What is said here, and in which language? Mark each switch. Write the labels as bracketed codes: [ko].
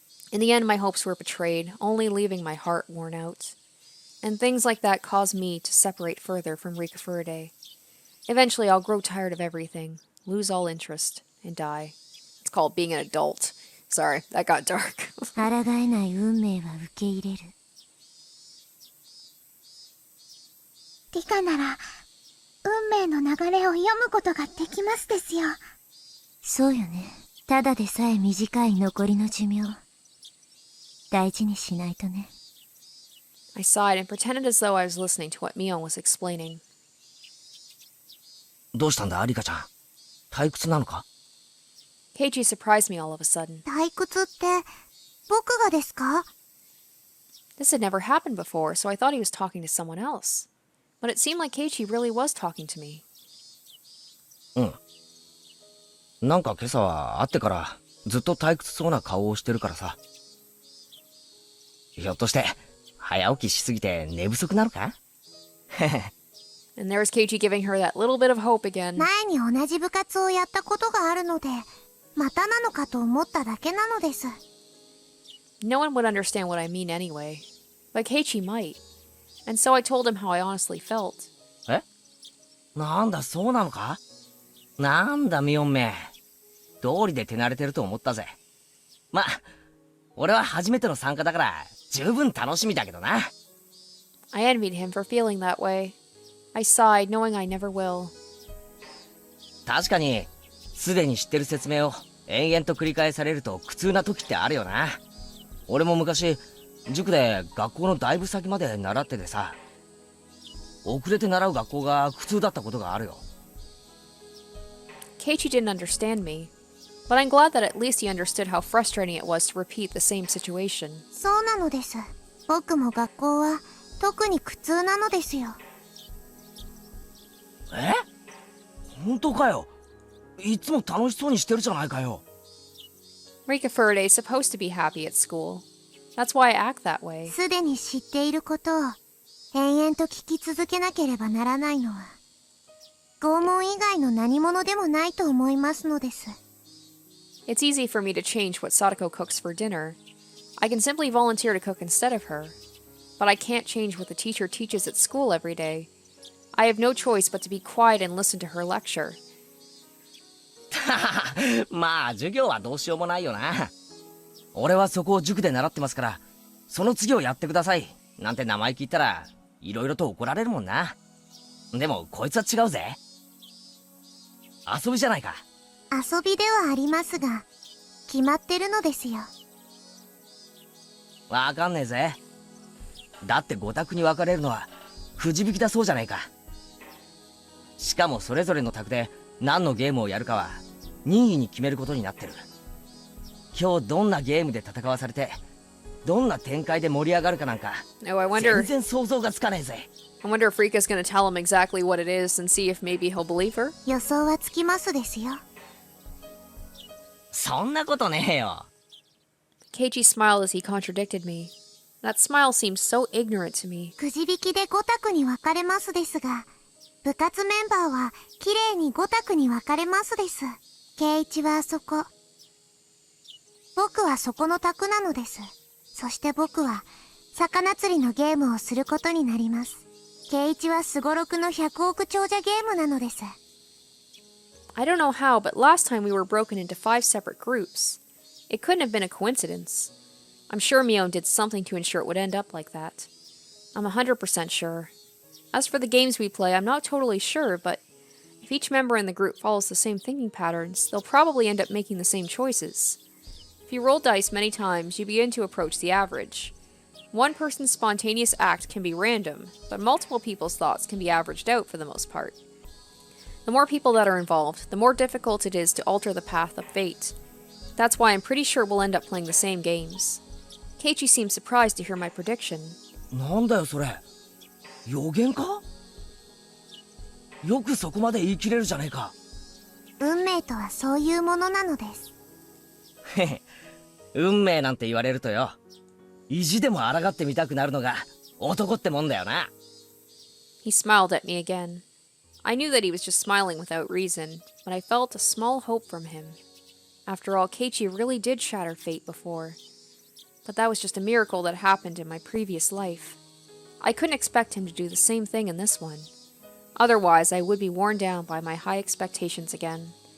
[en] In the end, my hopes were betrayed, only leaving my heart worn out. And things like that caused me to separate further from Rika Furaday. Eventually, I'll grow tired of everything, lose all interest, and die. It's called being an adult. Sorry, that got dark. [ja] 抗えない運命は受け入れる。理科なら、運命の流れを読むことができますですよ。そうよね。ただでさえ短い残りの寿命。大事にしないとね。 [en] I sighed and pretended as though I was listening to what Mion was explaining. [ja] どうしたんだ、リカちゃん。退屈なのか？ [en] Keiichi surprised me all of a sudden. [ja] 退屈って、僕がですか？ [en] This had never happened before, so I thought he was talking to someone else. But it seemed like Keiichi really was talking to me. [ja] うん。なんか今朝は会ってからずっと退屈そうな顔をしてるからさ。ひょっとして早起きしすぎて寝不足なのか？ [en] And there was Keiichi giving her that little bit of hope again. [ja] 前に同じ部活をやったことがあるので、またなのかと思っただけなのです。 [en] No one would understand what I mean anyway. But Keiichi might. And so I told him how I honestly felt. [ja] え？なんだそうなのか？なんだミオンめ。道理で手慣れてると思ったぜ。ま、俺は初めての参加だから十分楽しみだけどな。 [en] I envied him for feeling that way. I sighed, knowing I never will. [ja] 確かに、すでに知ってる説明を延々と繰り返されると苦痛な時ってあるよな。俺も昔、塾で学校のだいぶ先まで習っててさ、遅れて習う学校が苦痛だったことがあるよ。 [en] Keiichi didn't understand me, but I'm glad that at least he understood how frustrating it was to repeat the same situation. [ja] そうなのです。僕も学校は特に苦痛なのですよ。え？本当かよ。いつも楽しそうにしてるじゃないかよ。 [en] Rika Furaday is supposed to be happy at school. That's why I act that way. [ja] すでに知っていることを延々と聞き続けなければならないのは拷問以外の何者でもないと思いますのです。 [en] It's easy for me to change what Sadako cooks for dinner. I can simply volunteer to cook instead of her. But I can't change what the teacher teaches at school every day. I have no choice but to be quiet and listen to her lecture. [ja] まあ授業はどうしようもないよな。俺はそこを塾で習ってますから、その次をやってくださいなんて名前聞いたらいろいろと怒られるもんな。でもこいつは違うぜ。遊びじゃないか。遊びではありますが、決まってるのですよ。わかんねえぜ。だって5択に分かれるのはくじ引きだそうじゃないか。しかもそれぞれの択で何のゲームをやるかは任意に決めることになってる。今日どんなゲームで戦わされてどんな展開で盛り上がるかなんか [en] Oh, I [ja] 全 [en] wonder [ja] 然想像がつかねえぜ。 [en] if Rika's gonna tell him exactly what it is and see if maybe he'll believe her. [ja] 予想はつきますですよ。そんなことねえよ。 [en] Keiichi smiled as he contradicted me. That smile seemed so ignorant to me. [ja] くじ引きで5択に分かれますですが、部活メンバーはきれいに5択に分かれますです。圭一はあそこ。僕はそこの択なのです。そして僕は魚釣りのゲームをすることになります。圭一はすごろくの100億長者ゲームなのです。 [en] I don't know how, but last time we were broken into 5 separate groups. It couldn't have been a coincidence. I'm sure Mion did something to ensure it would end up like that. I'm 100% sure. As for the games we play, I'm not totally sure, but if each member in the group follows the same thinking patterns, they'll probably end up making the same choices. If you roll dice many times, you begin to approach the average. One person's spontaneous act can be random, but multiple people's thoughts can be averaged out for the most part. The more people that are involved, the more difficult it is to alter the path of fate. That's why I'm pretty sure we'll end up playing the same games. Keiichi seemed surprised to hear my prediction. [ja] なんだよそれ。予言か？よくそこまで言い切れるじゃねえか。運命とはそういうものなのです。へへ、運命なんて言われるとよ、意地でも抗ってみたくなるのが男ってもんだよな。 [en] He smiled at me again. I knew that he was just smiling without reason, but I felt a small hope from him. After all, Keiichi really did shatter fate before. But that was just a miracle that happened in my previous life. I couldn't expect him to do the same thing in this one. Otherwise, I would be worn down by my high expectations again.